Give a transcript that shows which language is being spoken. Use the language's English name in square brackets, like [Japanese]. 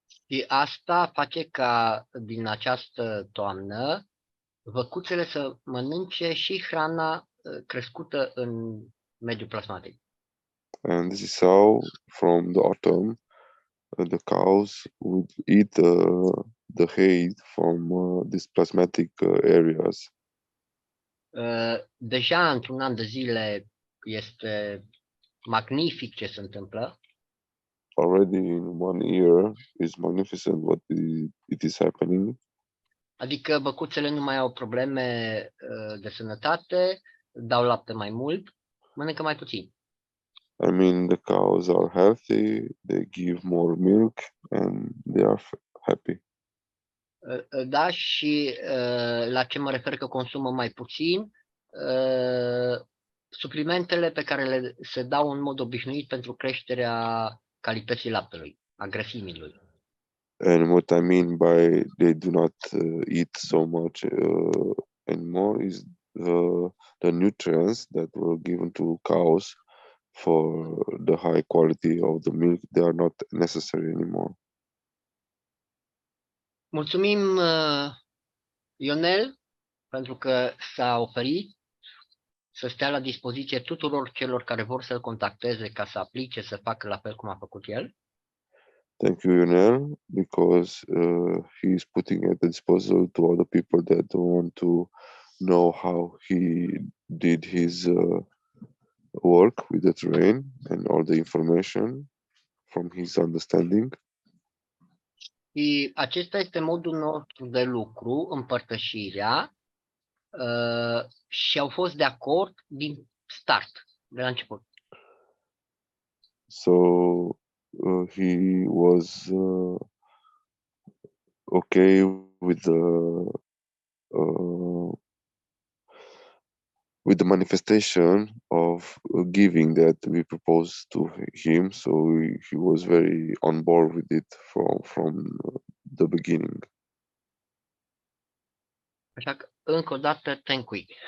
[Romanian] Și asta face ca din această toamnă văcuțele să mănânce și hrana crescută în mediul plasmatic. [English] And this is how from the autumn the cows would eat the hay from these plasmatic areas. [Romanian] Deja într-un an de zile este magnific ce se întâmplă. [English] Already in 1 year is magnificent what it is happening. [Romanian] Adică văcuțele nu mai au probleme de sănătate, dau lapte mai mult, mănâncă mai puțin. [English] I mean, the cows are healthy, they give more milk and they are happy. [Romanian] Da, și la ce mă refer că consumă mai puțin, suplimentele pe care se dau în mod obișnuit pentru creșterea calității laptelui, a grăsimii lui. [English] And what I mean by they do not eat so much anymore is the nutrients that were given to cows for the high quality of the milk, they are not necessary anymore. [Romanian] Mulțumim, Ionel, pentru că s-a oferit să stea la dispoziție tuturor celor care vor să-l contacteze ca să aplice, să facă la fel cum a făcut el. [English] Thank you, Yunel, because he is putting at the disposal to all the people that want to know how he did his work with the terrain and all the information from his understanding. [Romanian] Și acesta este modul nostru de lucru, împărtășirea, și au fost de acord din start, de la început. [English] So he was okay with the manifestation of giving that we proposed to him. So he was very on board with it from the beginning. [Romanian] Așa că, încă o dată, [English] thank you.